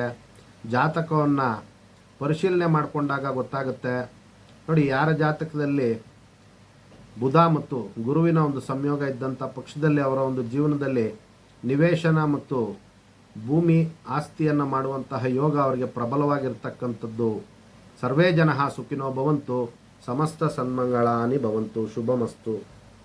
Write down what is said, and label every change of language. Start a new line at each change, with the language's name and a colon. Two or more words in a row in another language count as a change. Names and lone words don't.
Kannada: ಜಾತಕವನ್ನು ಪರಿಶೀಲನೆ ಮಾಡಿಕೊಂಡಾಗ ಗೊತ್ತಾಗುತ್ತೆ. ನೋಡಿ, ಯಾರ ಜಾತಕದಲ್ಲಿ ಬುಧ ಮತ್ತು ಗುರುವಿನ ಒಂದು ಸಂಯೋಗ ಇದ್ದಂಥ ಪಕ್ಷದಲ್ಲಿ ಅವರ ಒಂದು ಜೀವನದಲ್ಲಿ ನಿವೇಶನ ಮತ್ತು ಭೂಮಿ ಆಸ್ತಿಯನ್ನು ಮಾಡುವಂತಹ ಯೋಗ ಅವರಿಗೆ ಪ್ರಬಲವಾಗಿರ್ತಕ್ಕಂಥದ್ದು.
Sanskrit: ಸರ್ವೇ ಜನಃ ಸುಖಿನೋ ಭವಂತು, ಸಮಸ್ತ ಸನ್ಮಂಗಳಾನಿ ಭವಂತು, ಶುಭಮಸ್ತು.